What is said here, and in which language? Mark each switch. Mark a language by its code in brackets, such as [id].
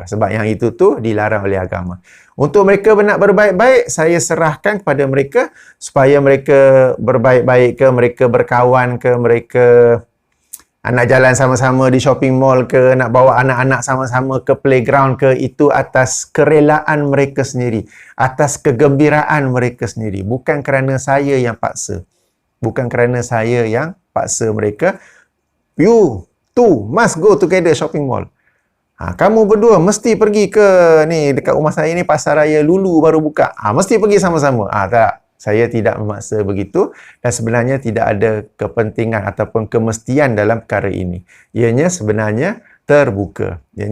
[ms] Sebab yang itu tu dilarang oleh agama. Untuk mereka nak berbaik-baik, saya serahkan kepada mereka supaya mereka berbaik-baik ke, mereka berkawan ke, mereka nak jalan sama-sama di shopping mall ke, nak bawa anak-anak sama-sama ke playground ke, itu atas kerelaan mereka sendiri, atas kegembiraan mereka sendiri. Bukan kerana saya yang paksa. Bukan kerana saya yang paksa mereka. [en] You must go together shopping mall. [ms] Kamu berdua mesti pergi ke ni, dekat rumah saya ni pasar raya Lulu baru buka. Mesti pergi sama-sama. Tak. Saya tidak memaksa begitu dan sebenarnya tidak ada kepentingan ataupun kemestian dalam perkara ini. Ianya sebenarnya terbuka.